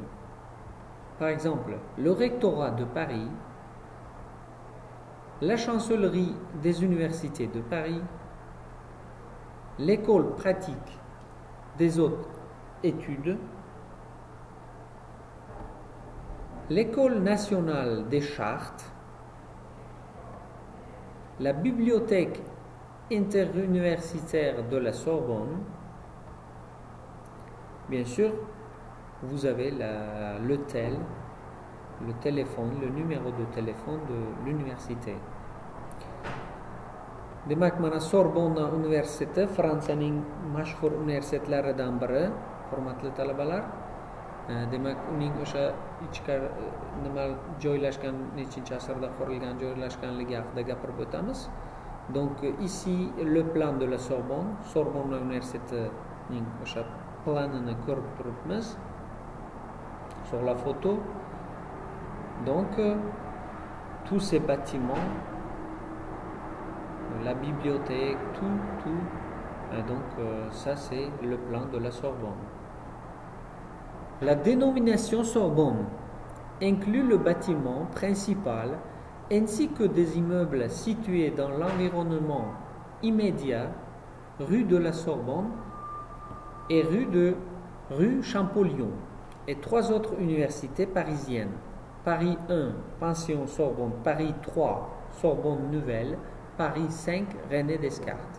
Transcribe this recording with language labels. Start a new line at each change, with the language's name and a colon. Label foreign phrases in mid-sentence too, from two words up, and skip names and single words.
French: Par exemple, le rectorat de Paris, la chancellerie des universités de Paris, l'école pratique des hautes études, l'école nationale des chartes, la bibliothèque interuniversitaire de la Sorbonne. Bien sûr, vous avez le téléphone, le numéro de téléphone de l'université.
Uzbek: Demak mana Sorbonne universiteti Fransiyaning mashhur universitetlaridan biri, hurmatli talabalar. Demak, uning o'sha ichkari nima joylashgan, nechinchi asrda qurilgan, joylashganligi haqida gapirib o'tamiz.
French: Donc ici le plan de la Sorbonne, Sorbonne
Uzbek: universitetining o'sha planini ko'rib turibmiz
French: sur la photo. Donc tous ces bâtiments, la bibliothèque, tout. Et donc ça c'est le plan de la Sorbonne. La dénomination Sorbonne inclut le bâtiment principal ainsi que des immeubles situés dans l'environnement immédiat, rue de la Sorbonne et rue Champollion, et 3 autres universités parisiennes: Paris 1, Pension Sorbonne, Paris 3, Sorbonne Nouvelle, Paris 5, René Descartes.